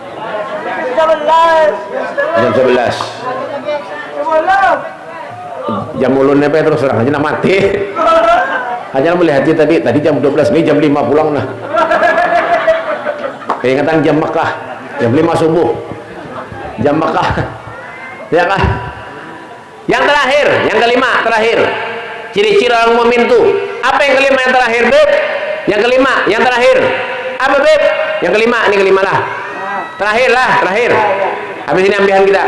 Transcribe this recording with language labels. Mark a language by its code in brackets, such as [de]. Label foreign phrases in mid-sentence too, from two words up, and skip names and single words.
[id] Jam 11. [bjn] Jam ulunnya terus terang aja nak mati. Hanya melihat tadi jam 12 nih jam 5 pulang nah. [id] Keingatan jam Makkah, jam 5 subuh. Jam Makkah. Ya kan? Yang terakhir, yang kelima terakhir. Ciri-ciri orang mukmin tuh. Apa yang kelima yang terakhir, Beb? Yang kelima, yang terakhir. Apa, Beb? Yang kelima, ini kelima lah. Terakhir lah, terakhir. Habis ini ambilan kita.